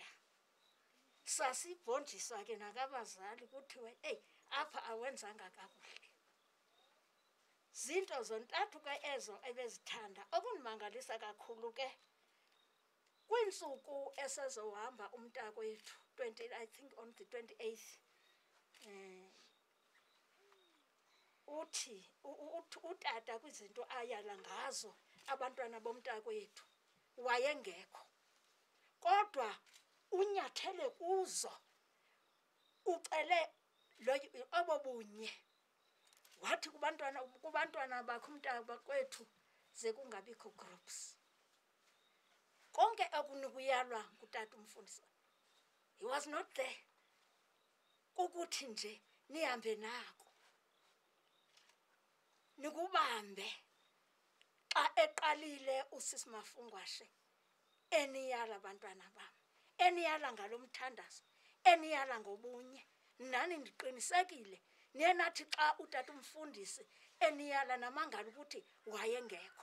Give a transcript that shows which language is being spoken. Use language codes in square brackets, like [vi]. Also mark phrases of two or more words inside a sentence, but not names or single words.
[xh] Sasibhonjiswa ke nakabazali kuthiwe eyi apha awenzanga kakuhle. Zinto zontathu ke ezo ebezithanda. Okundimangalisa kakhulu ke kwiintsuku esezohamba umntakwethu, [en] I think on the 28th, [xh] uthi utata kwizinto ayala ngazo abantwana bomntakwethu wayengekho, kodwa unyathele kuzo, ucele obo bunye. Wathi kubantwana bakho umntakwethu ze kungabikho groups. Konke okunikuyalwa ngutata umfundisi, [en] he was not there. [xh] Kukuthi nje nihambe nako, nikubambe. Xa eqalile uSisimafungwashe eniyala abantwana bam, eniyala ngalo mthandazo, eniyala ngobunye, nani ndiqinisekile niye nathi xa utata umfundisi eniyala namangalo ukuthi wayengekho.